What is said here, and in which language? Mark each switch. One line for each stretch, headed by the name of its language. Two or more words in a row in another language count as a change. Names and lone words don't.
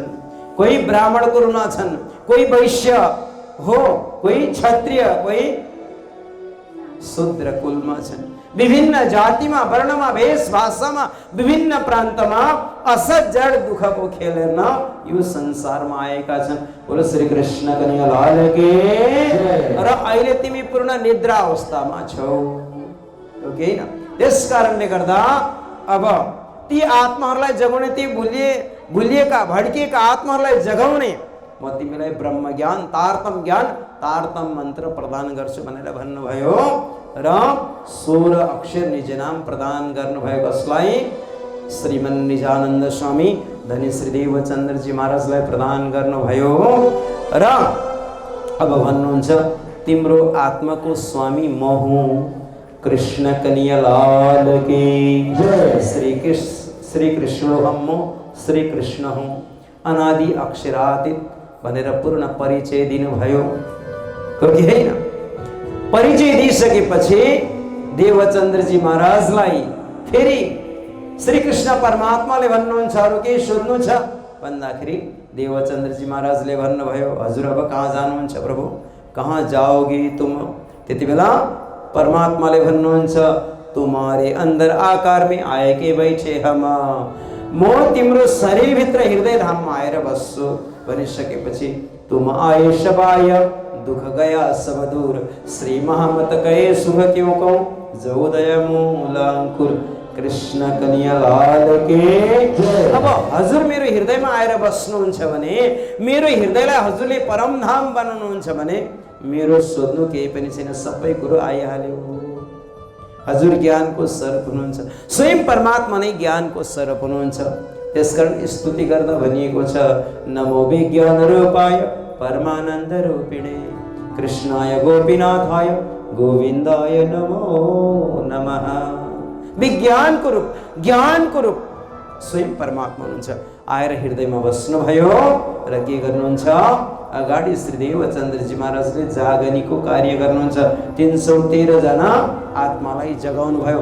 Nepali: कोही ब्राह्मणको ऋण छन्, कोही वैश्य हो, कोही क्षत्रिय, कोही शूद्र कुलमा छन्। विभिन्न जातिमा, वर्णमा, भेष भाषामा, विभिन्न प्रान्तमा असजड दुःखको खेल हेर्न यो संसारमा आएका छन्।
Hindi: बोलो श्री कृष्ण कन्हैया लाल की।
Nepali: र अहिले तिमी पूर्ण निद्रा अवस्थामा छौ, हो कि हैन? त्यस कारणले गर्दा अब ती आत्माहरूलाई जगाउने, ती भुलिएका भड्किएका आत्माहरूलाई जगाउने म तिमीलाई ब्रह्म ज्ञान, तारतम मन्त्र प्रदान गर्छु भनेर भन्नुभयो र 16 अक्षर निज नाम प्रदान गर्नुभयो। कसलाई? श्रीमन निजानन्द स्वामी धनी श्री देवचन्द्रजी महाराजलाई प्रदान गर्नुभयो। र अब भन्नुहुन्छ तिम्रो आत्माको स्वामी म हुँ।
Hindi: कृष्ण कन्हैया लाल की जय। श्री कृष्ण हम, श्री कृष्ण हूँ,
Nepali: अनादि अक्षरातीत भनेर पूर्ण परिचय दिनुभयो, हो कि हैन? परिचय दिइसकेपछि देवचन्द्रजी महाराजलाई फेरि श्री कृष्ण परमात्माले भन्नुहुन्छ अरू केही सोध्नु छ भन्दाखेरि देवचन्द्रजी महाराजले भन्नुभयो हजुर अब कहाँ जानुहुन्छ प्रभु?
Hindi: कहाँ जाओगे तुम?
Nepali: त्यति बेला परमात्माले भन्नुहुन्छ
Hindi: तुम्हारे अंदर आकार में आए के बैठे हम,
Nepali: म तिम्रो शरीर भित्र हृदय धाममा आएर बस्छु भनिसकेपछि
Hindi: तुम आए शबाय दुख गया सब दूर, श्री महामत कहे सुख क्यों कहूं, जोदय मूल अंकुर कृष्ण कन्हैया लाल के।
Nepali: अब हजुर मेरो हृदयमा आएर बस्नुहुन्छ भने, मेरो हृदयलाई हजुरले परमधाम बनाउनुहुन्छ भने मेरो सोध्नु केही पनि छैन, सबै कुरो आइहाल्यो। हजुर ज्ञानको स्वरूप हुनुहुन्छ, स्वयं परमात्मा नै ज्ञानको स्वरूप हुनुहुन्छ। त्यसकारण स्तुति गर्दा भनिएको छ
Sanskrit: नमो विज्ञान रूपाय परमानन्द रूपिणे कृष्णाय गोपीनाथाय गोविन्दाय नमो नमः।
Nepali: विज्ञानको रूप, ज्ञानको रूप स्वयं परमात्मा हुनुहुन्छ। आएर हृदयमा बस्नुभयो र के गर्नुहुन्छ? अगाडि श्री देवचन्द्रजी महाराजले जागनीको कार्य गर्नुहुन्छ। 313 जना आत्मालाई जगाउनु भयो।